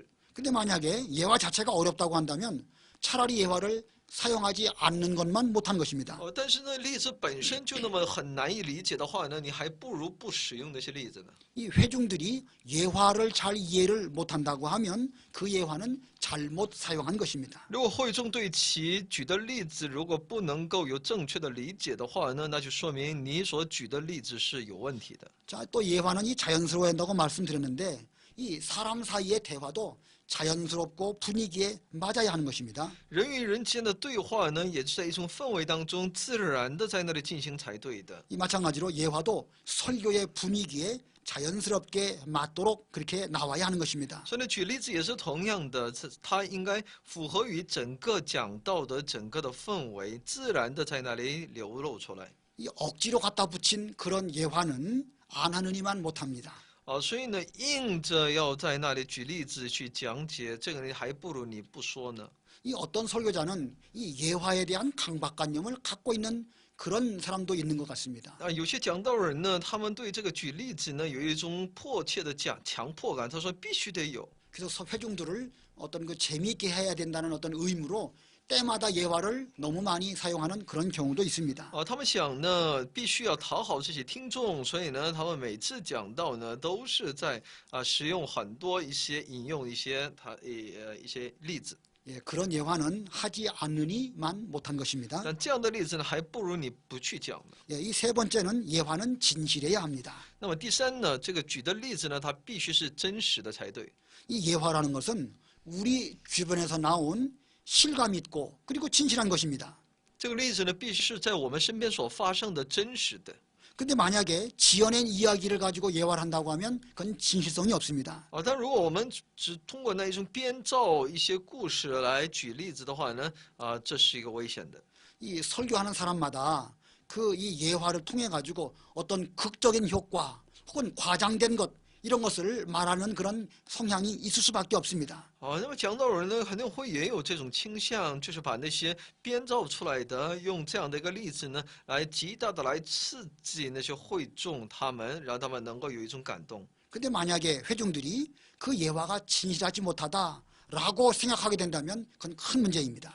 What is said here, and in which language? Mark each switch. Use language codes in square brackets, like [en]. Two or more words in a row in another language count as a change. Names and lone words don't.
[ko] 근데 만약에 예화 자체가 어렵다고 한다면 차라리 예화를 사용하지 않는 것만 못한 것입니다. [zh] 但是呢，例子本身就那么很难以理解的话呢，你还不如不使用那些例子呢。 [ko] 이 회중들이 예화를 잘 이해를 못한다고 하면 그 예화는 잘못 사용한 것입니다. [zh] 如果会众对其举的例子如果不能够有正确的理解的话呢，那就说明你所举的例子是有问题的。 [ko] 자, 또 예화는 이 자연스러워야 한다고 말씀드렸는데 이 사람 사이의 대화도 자연스럽고 분위기에 맞아야 하는 것입니다. [zh] 人与人之间的对话呢，也是在一种氛围当中自然的在那里进行才对的。 [ko] 이 마찬가지로 예화도 설교의 분위기에 자연스럽게 맞도록 그렇게 나와야 하는 것입니다. [zh] 所以呢，举例子也是同样的，它应该符合于整个讲道的整个的氛围，自然的在那里流露出来。 [ko] 이 억지로 갖다 붙인 그런 예화는 안 하는 이만 못합니다. [zh] 所以呢，硬着要在那里举例子去讲解，这个你还不如你不说呢。 [ko] 이 어떤 설교자는 이 예화에 대한 강박관념을 갖고 있는 그런 사람도 있는 것 같습니다. [zh] 有些讲道人呢，他们对这个举例子呢有一种迫切的强迫感，他说必须得有。 [ko] 그래서 회중들을 어떤 그 재미있게 해야 된다는 어떤 의무로 때마다 예화를 너무 많이 사용하는 그런 경우도 있습니다. [zh] 他们想呢，必须要讨好这些听众，所以呢，他们每次讲道呢，都是在使用很多一些引用一些一些例子。 [ko] 예, 그런 예화는 하지 않으니만 못한 것입니다. [zh] 但这样的例子呢，还不如你不去讲呢。 [ko] 예, 이 세 번째는 예화는 진실해야 합니다. [zh] 那么第三呢，这个举的例子呢，它必须是真实的才对。 [ko] 이 예화라는 것은 우리 주변에서 나온 실감 있고 그리고 진실한 것입니다. [zh] 这个例子呢，必须是在我们身边所发生的真实的。 [ko] 근데 만약에 지어낸 이야기를 가지고 예화를 한다고 하면 그건 진실성이 없습니다. [zh] 但如果我们只通过那一种编造一些故事来举例子的话呢，这是一个危险的。 [ko] 이 설교하는 사람마다 그 이 예화를 통해 가지고 어떤 극적인 효과 혹은 과장된 것 이런 것을 말하는 그런 성향이 있을 수밖에 없습니다. [zh] 那么讲道人呢，肯定会也有这种倾向，就是把那些编造出来的，用这样的一个例子呢，来极大的来刺激那些会众他们，让他们能够有一种感动。 [ko] 근데 만약에 회중들이 그 예화가 진실하지 못하다라고 생각하게 된다면 그건 큰 문제입니다.